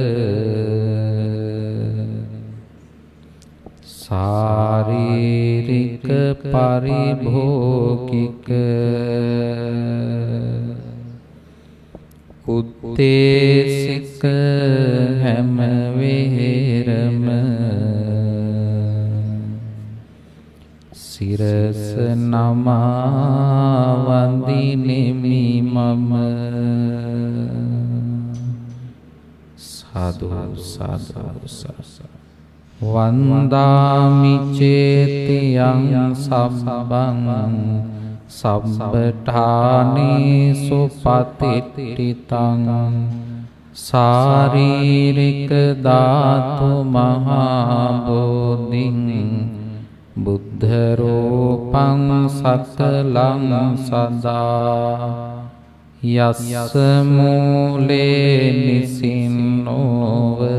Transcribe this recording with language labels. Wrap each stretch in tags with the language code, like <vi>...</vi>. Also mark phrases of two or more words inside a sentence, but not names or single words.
<si>ශාරීරික පරිභෝගික උත්තේසික හැම වේරම සිරස නමා වඳිනෙමි මම. සාදු සාදු සාදු.</si> <pi>වන්දාමි චේතියං සම්බං සම්බඨානේ සුපතිට්ඨිතං ශාරීරික ධාතු මහා බෝධින් බුද්ධ රූපං සකලං සදා යස්ස මූලේ නිසින්නෝව</pi>